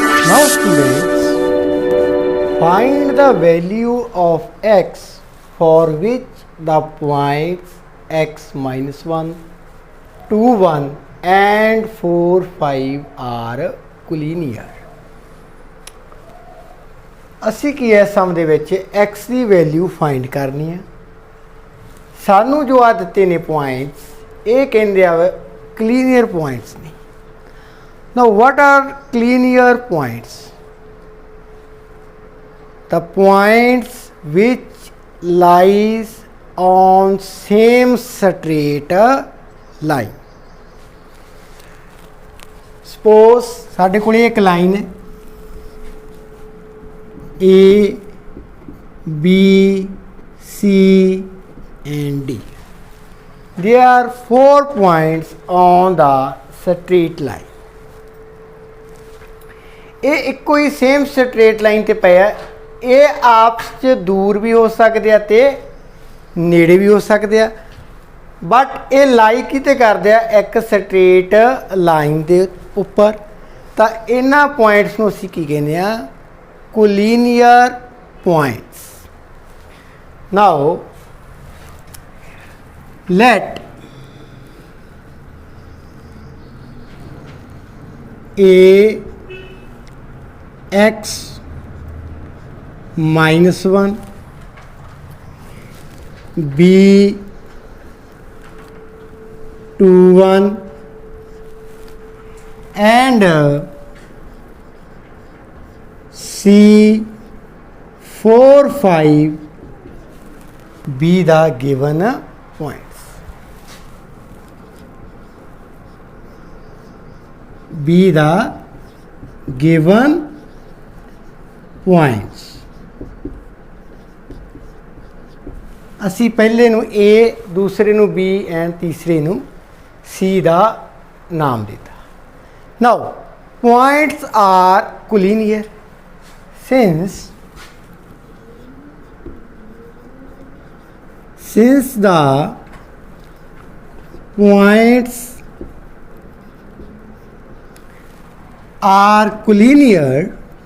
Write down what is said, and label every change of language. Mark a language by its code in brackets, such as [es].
[en] Now students, find the value of x for which the points x minus 1, 2, 1 and 4, 5 are collinear. [pa] ਅਸੀਂ ਕੀ ਹੈ ਸਮ ਦੇ ਵਿੱਚ x ਦੀ value find ਕਰਨੀ ਹੈ। ਸਾਨੂੰ ਜੋ ਆ ਦਿੱਤੇ ਨੇ ਪੁਆਇੰਟਸ ਇਹ ਕਹਿੰਦੇ ਆ ਕਲੀਨੀਅਰ ਪੁਆਇੰਟਸ ਨੇ। [en] Now what are collinear points? The points which lies on same straight line. [pa] Suppose ਸਾਡੇ ਕੋਲ ਇੱਕ ਲਾਈਨ ਹੈ A, B, C and D. [en] There are 4 points on the straight line. [pa] ਇਹ ਇੱਕੋ ਹੀ ਸੇਮ ਸਟ੍ਰੇਟ ਲਾਈਨ ਤੇ ਪਿਆ। ਇਹ ਆਪਸ 'ਚ ਦੂਰ ਵੀ ਹੋ ਸਕਦੇ ਆ ਤੇ ਨੇੜੇ ਵੀ ਹੋ ਸਕਦੇ ਆ, ਬਟ ਇਹ ਲਾਈ ਕਿਤੇ ਕਰਦੇ ਆ ਇੱਕ ਸਟ੍ਰੇਟ ਲਾਈਨ ਦੇ ਉੱਪਰ। ਤਾਂ ਇਹਨਾਂ ਪੁਆਇੰਟਸ ਨੂੰ ਅਸੀਂ ਕੀ ਕਹਿੰਦੇ ਆ ਕੋਲੀਨੀਅਰ points. [en] Now let A x minus 1, B 2, 1 and C 4, 5 be the given points. Be the given points. [pa] ਅਸੀਂ ਪਹਿਲੇ ਨੂੰ A, ਦੂਸਰੇ ਨੂੰ B ਐਂਡ ਤੀਸਰੇ ਨੂੰ C ਦਾ ਨਾਮ ਦਿੱਤਾ। [en] now points are collinear since the points are collinear,